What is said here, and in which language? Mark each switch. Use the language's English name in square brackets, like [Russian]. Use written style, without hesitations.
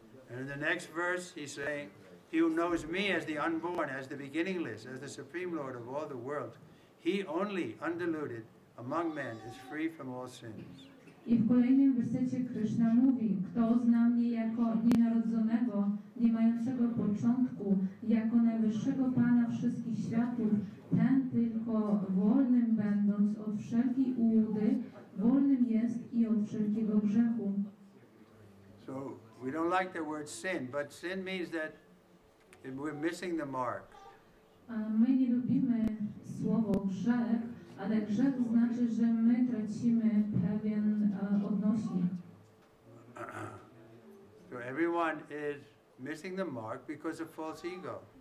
[English] And in the next verse he's saying, he who knows me as the unborn, as the beginningless, as the supreme Lord of all the world, he only, undiluted, among men, is free from all sins. [Polish] I w kolejnym wersecie Kryszna mówi, kto zna mnie jako nienarodzonego, nie mającego początku, jako najwyższego Pana wszystkich światów, ten tylko wolnym będąc od wszelkiej ułudy, wolnym jest i od wszelkiego grzechu. [English] So we don't like the word sin, but sin means that we're missing the mark. [Polish] My nie lubimy słowo grzech, ale grzech znaczy, że my tracimy pewien odnośnik. [English] So everyone is missing the mark because of false ego.